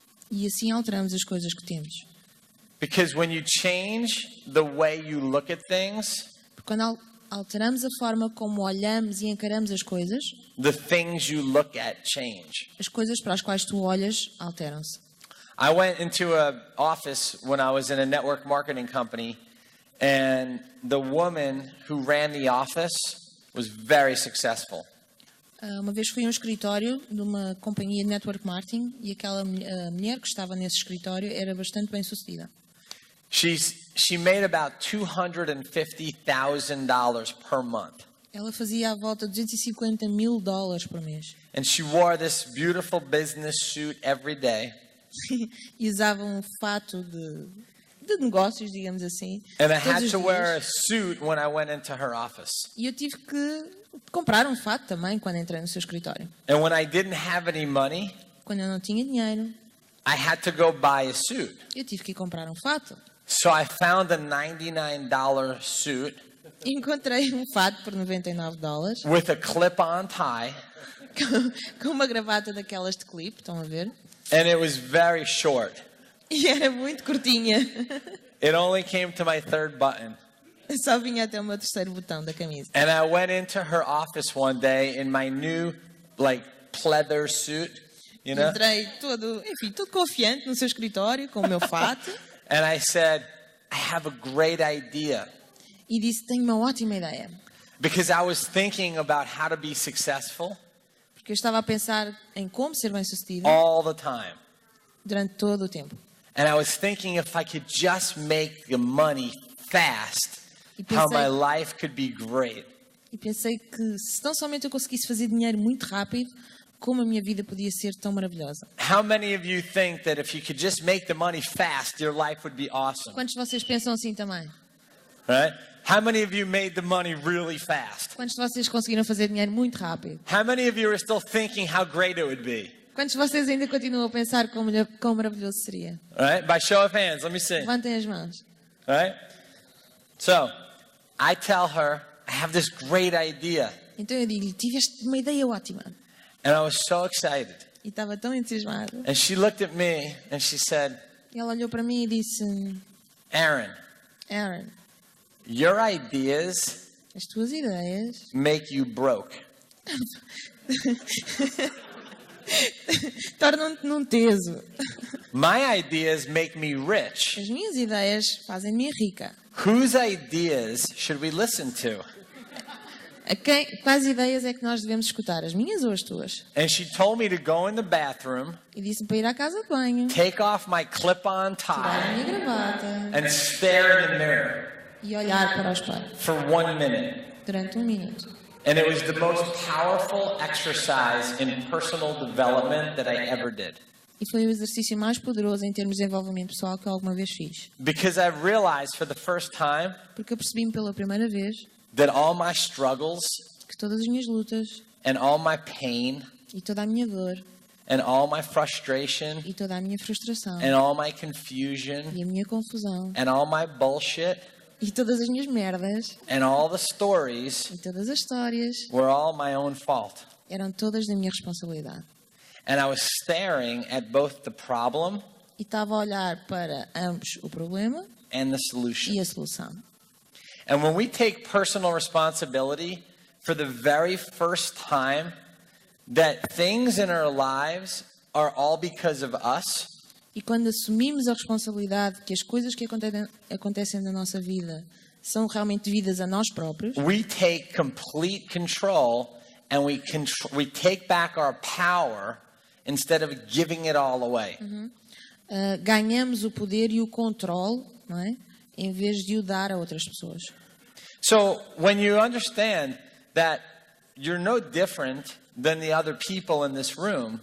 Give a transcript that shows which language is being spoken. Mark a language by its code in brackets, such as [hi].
[pt] e assim alteramos as coisas que temos. [en] Because when you change the way you look at things, [pt] Porque quando alteramos a forma como olhamos e encaramos as coisas, [en] the things you look at change. [pt] as coisas para as quais tu olhas alteram-se. [en] I went into an office when I was in a network marketing company, and the woman who ran the office was very successful. [pt] Uma vez fui a um escritório de uma companhia de network marketing e aquela mulher que estava nesse escritório era bastante bem sucedida. [en] She made about $250,000 per month. [pt] Ela fazia à volta de $250.000 por mês. [en] And she wore this beautiful business suit every day. [pt] E usava um fato de negócios, digamos assim. [en] And I [pt] todos [en] had [pt] os [en] to wear a [pt] dias. [en] suit when I went into her office. [pt] E eu tive que comprar um fato também quando entrei no seu escritório. [en] And when I didn't have any money, [pt] Quando eu não tinha dinheiro, [en] I had to go buy a suit. [pt] eu tive que ir comprar um fato. [en] So I found a $99 suit [pt] E encontrei um fato por $99 [en] with a clip-on tie, [pt] com uma gravata daquelas de clipe, estão a ver? [en] and it was very short. [pt] E era muito curtinha. [en] It only came to my third button. [pt] Só vinha até o meu terceiro botão da camisa. [en] And I went into her office one day in my new, pleather suit, you know? [pt] Entrei todo confiante no seu escritório, com o meu fato. [en] And I said, I have a great idea. [pt] E disse, tenho uma ótima ideia. [en] Because I was thinking about how to be successful [pt] Porque eu estava a pensar em como ser bem-sucedido [en] all the time. [pt] durante todo o tempo. [en] And I was thinking if I could just make the money fast, [pt] E [en] how [pt] pensei- [en] my life could be great. [pt] E pensei que se tão somente eu conseguisse fazer dinheiro muito rápido, como a minha vida podia ser tão maravilhosa. [en] How many of you think that if you could just make the money fast, your life would be awesome? [pt] Quantos de vocês pensam assim também? [en] Right? How many of you made the money really fast? [pt] Quantos de vocês conseguiram fazer dinheiro muito rápido? [en] How many of you are still thinking how great it would be? [pt] Quantos de vocês ainda continuam a pensar quão maravilhoso seria? [en] Right? By show of hands, let me see. [pt] Levantem as mãos. [en] Right? So, I tell her, I have this great idea. [pt] Então eu digo-lhe, tiveste uma ideia ótima. [en] And I was so excited. [pt] E estava tão entusiasmado. [en] And she looked at me and she said, [pt] E ela olhou para mim e disse, [en] Aaron, [pt] Aaron, [en] your ideas [pt] as tuas ideias [en] make you broke. [pt] tornam-te num teso. [en] My ideas make me rich. [pt] As minhas ideias fazem-me rica. [en] Whose ideas should we listen to? [pt] Quais ideias é que nós devemos escutar? As minhas ou as tuas? [en] And she told me to go in the bathroom, [pt] E disse-me para ir à casa de banho, [en] take off my clip-on [pt] tirar a [en] tie, [pt] minha gravata [en] and stare in the mirror [pt] e olhar para o espelho [en] for 1 minute. [pt] durante 1 minuto. [en] And it was the most powerful exercise in personal development that I ever did. [pt] E foi o exercício mais poderoso em termos de desenvolvimento pessoal que eu alguma vez fiz. [en] Because I realized for the first time [pt] Porque eu percebi-me pela primeira vez [en] that all my struggles [pt] todas as minhas lutas, [en] and all my pain, [pt] e toda a minha dor, [en] and all my frustration, [pt] e toda a minha frustração, [en] and all my confusion, [pt] e a minha confusão, [en] and all my bullshit, [pt] e todas as minhas merdas, [en] and all the stories [pt] e todas as histórias, [en] were all my own fault. [pt] eram todas da minha responsabilidade. [en] And I was staring at both the problem [pt] E estava a olhar para ambos o problema [en] and the solution. [pt] e a solução. [en] And when we take personal responsibility for the very first time that things in our lives are all because of us, [pt] E quando assumimos a responsabilidade que as coisas que acontecem na nossa vida são realmente devidas a nós próprios, [en] we take complete control and we take back our power instead of giving it all away. [pt] ganhamos o poder e o controle, não é? Em vez de o dar a outras pessoas. [en] So when you understand that you're no different than the other people in this room,